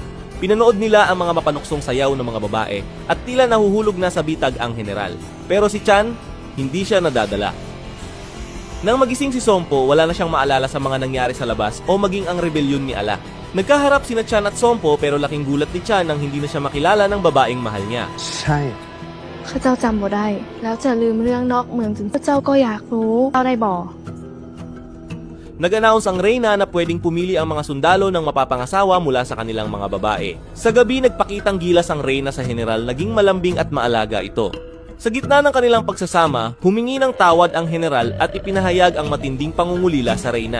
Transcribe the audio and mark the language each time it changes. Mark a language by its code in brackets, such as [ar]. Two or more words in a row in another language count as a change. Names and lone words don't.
[tl] Pinanood nila ang mga mapanuksong sayaw ng mga babae at tila nahuhulog na sa bitag ang general. Pero si Chan, hindi siya nadadala. Nang magising si Sompo, wala na siyang maalala sa mga nangyari sa labas o maging ang rebelyon ni Ala. Nagkaharap sina Chan at Sompo pero laking gulat ni Chan nang hindi na siya makilala ng babaeng mahal niya. [th] ใช่ [nod] ข้าเจ้าจำบ่ได้ แล้วจะลืมเรื่องนอกเมืองถึงข้าเจ้าก็อยากรู้เจ้าได้บ่ [tl] Nag-announce ang Reyna na pwedeng pumili ang mga sundalo ng mapapangasawa mula sa kanilang mga babae. Sa gabi, nagpakitang gilas ang Reyna sa general, naging malambing at maalaga ito. Sa gitna ng kanilang pagsasama, humingi ng tawad ang general at ipinahayag ang matinding pangungulila sa Reyna.